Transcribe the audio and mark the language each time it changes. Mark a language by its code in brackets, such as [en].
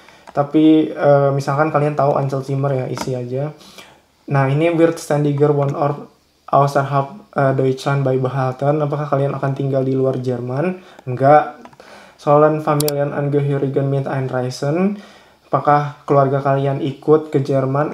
[id] Tapi misalkan kalian tahu Einzelzimmer ya, isi aja. Nah ini [de] wird ständiger Wohnort außerhalb Deutschland beibehalten? [id] Apakah kalian akan tinggal di luar Jerman? Enggak. [de] Sollen Familienangehörigen mit einreisen? [id] Apakah keluarga kalian ikut ke Jerman?